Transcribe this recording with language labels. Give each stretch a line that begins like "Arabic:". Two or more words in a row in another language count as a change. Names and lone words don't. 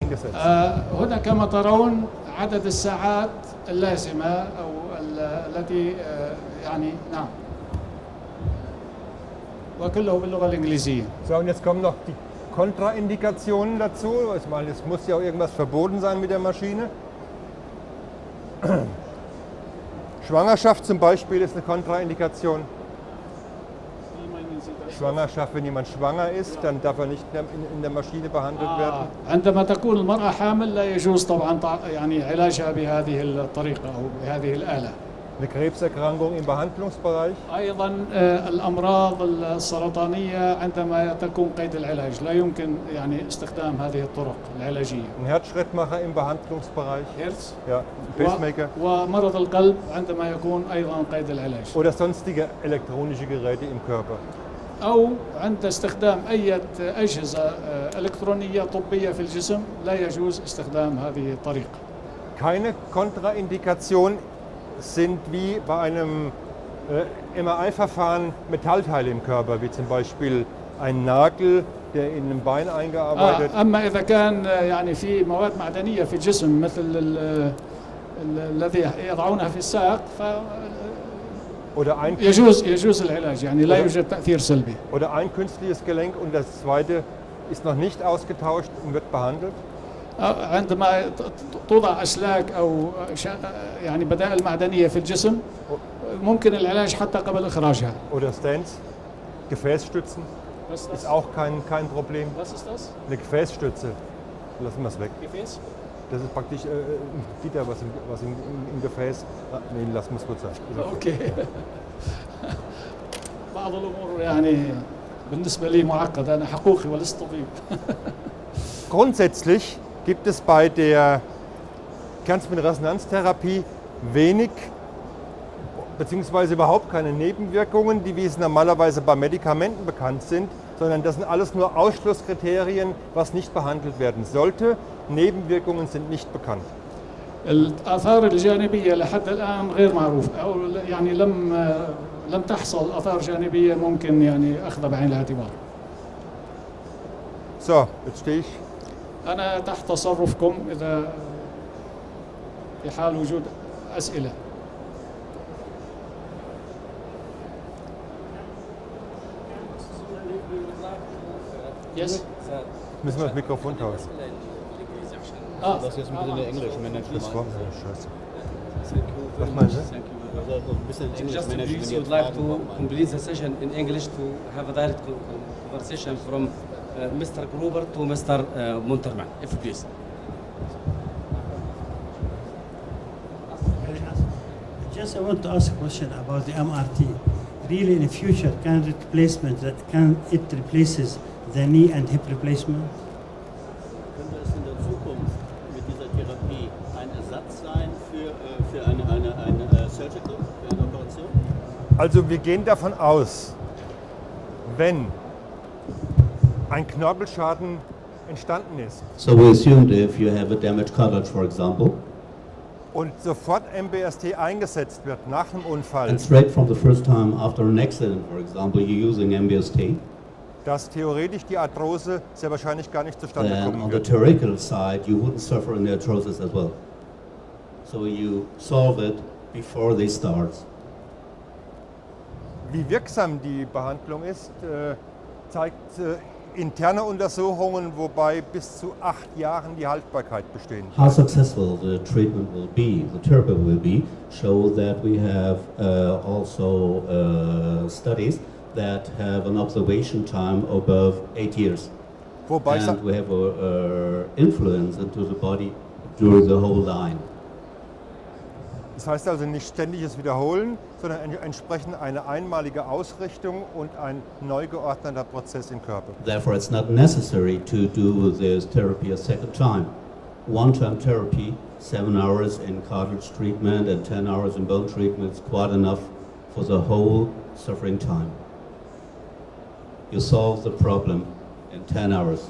German: eingesetzt?
Arabic: هنا كما ترون عدد الساعات اللازمة أو التي يعني نعم وكله باللغة الإنجليزية.
German: So, und jetzt kommen noch die Kontraindikationen dazu. Ich meine, es muss ja auch irgendwas verboten sein mit der Maschine. Schwangerschaft zum Beispiel ist eine Kontraindikation. Schwangerschaft, wenn jemand schwanger ist, dann darf er nicht in der Maschine behandelt werden.
Arabic: عندما تكون المرأة حامل لا يجوز طبعا يعني علاجها بهذه الطريقة أو بهذه الآلة.
German: Eine Krebserkrankung im Behandlungsbereich.
Arabic: أيضا الأمراض السرطانية عندما تكون قيد العلاج لا يمكن يعني استخدام هذه الطرق العلاجية.
German: Ein Herzschrittmacher im Behandlungsbereich. Herz. Ja, Pacemaker.
Arabic: ومرض القلب عندما يكون أيضا قيد العلاج.
German: Oder sonstige elektronische Geräte im Körper.
Arabic: أو عند استخدام أي أجهزة إلكترونية طبية في الجسم لا يجوز استخدام هذه الطريقة.
German: Keine Kontraindikation sind wie bei einem MRI-Verfahren Metallteile im Körper, wie zum Beispiel ein Nagel, der in einem Bein eingearbeitet.
Arabic: أما إذا كان يعني في مواد معدنية في الجسم مثل الذي يضعونها في الساق يجوز العلاج يعني لا يوجد تأثير سلبي.
German: Oder ein künstliches Gelenk und das zweite ist noch nicht ausgetauscht und wird behandelt.
Arabic: عندما توضع أسلاك أو يعني بدائل معدنية في الجسم ممكن العلاج حتى قبل إخراجها.
German: Oder Stents, Gefäßstützen ist auch kein Problem. Was ist das? Eine Gefäßstütze. Lassen wir es weg. Gefäß? Das ist praktisch ein Gitter, was im Gefäß. Nee, lass muss gut sein. Okay.
Arabic: بعض الأمور يعني بالنسبة لي معقدة أنا حقوقي ولست طبيب.
German: Grundsätzlich gibt es bei der Kernspinresonanztherapie wenig bzw. überhaupt keine Nebenwirkungen, die wie es normalerweise bei Medikamenten bekannt sind, sondern das sind alles nur Ausschlusskriterien, was nicht behandelt werden sollte. Nebenwirkungen sind nicht bekannt.
Arabic: الآثار الجانبية لحد الآن غير معروفة أو يعني لم تحصل آثار جانبية ممكن يعني أخذها بعين الاعتبار.
German: So, jetzt stehe ich.
Arabic: أنا تحت تصرفكم إذا في حال وجود أسئلة.
English: Yes.
German: Müssen wir das Mikrofon tauschen? Das jetzt ein bisschen in Englisch Management. Das war scheiße. Was meinen Sie? Ein bisschen Englisch
English: Just Management. please would like to complete the session in English to have a direct conversation from Mr. Gruber to Mr. Munterman, if you please. Just I want to ask a question about the MRT. Really, in the future, can it replaces the knee and hip replacement?
German: Könnte es in der Zukunft mit dieser Therapie ein Ersatz sein für eine Surgical, für eine Operation? Also wir gehen davon aus, wenn ein Knorpelschaden entstanden ist.
English: So we assumed if you have a damaged cartilage, for example,
German: und sofort MBST eingesetzt wird nach dem Unfall,
English: and straight from the first time after an accident, for example, you're using MBST,
German: dass theoretisch die Arthrose sehr wahrscheinlich gar nicht zustande
English: then
German: kommen
English: on the
German: wird.
English: theoretical side, you wouldn't suffer an arthrosis as well. So you solve it before they start.
German: Wie wirksam die Behandlung ist, zeigt interne Untersuchungen, wobei bis zu 8 Jahren die Haltbarkeit bestehen.
English: How successful the treatment will be, the therapy will be, show that we have also studies that have an observation time above 8 years.
German: Wobei
English: And we have influence into the body during the whole line.
German: das heißt also nicht ständiges Wiederholen, sondern entsprechend eine einmalige Ausrichtung und ein neu geordneter Prozess im Körper.
English: Therefore, it's not necessary to do this therapy a second time. One-time therapy, 7 hours in cartilage treatment and 10 hours in bone treatment is quite enough for the whole suffering time. You solve the problem in 10 hours.